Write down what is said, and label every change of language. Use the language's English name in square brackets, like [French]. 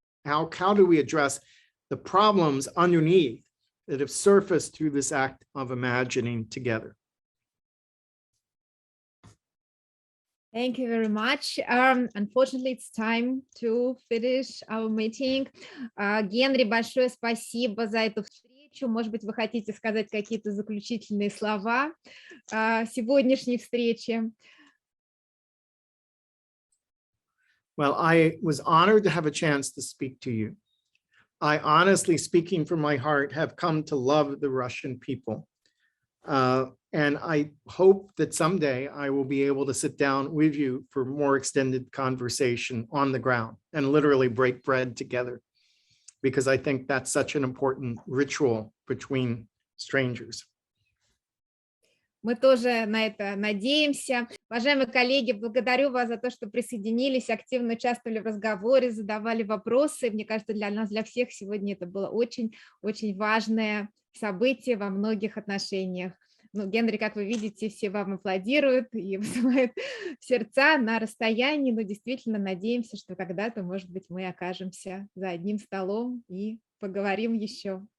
[English] How do we address the problems underneath that have surfaced through this act of imagining together? Thank you very much. Unfortunately, it's time to finish our meeting. [Russian] Генри, большое спасибо за эту встречу. Может быть, вы хотите сказать какие-то заключительные слова сегодняшней встречи? [English] Well, I was honored to have a chance to speak to you. I honestly, speaking from my heart, have come to love the Russian people. And I hope that someday I will be able to sit down with you for more extended conversation on the ground and literally break bread together, because I think that's such an important ritual between strangers. [Russian] Мы тоже на это надеемся. Уважаемые коллеги, благодарю вас за то, что присоединились, активно участвовали в разговоре, задавали вопросы. Мне кажется, для нас, для всех сегодня это было очень важное событие во многих отношениях. Ну, Генри, как вы видите, все вам аплодируют и вызывают сердца на расстоянии, но действительно надеемся, что когда-то, может быть, мы окажемся за одним столом и поговорим еще.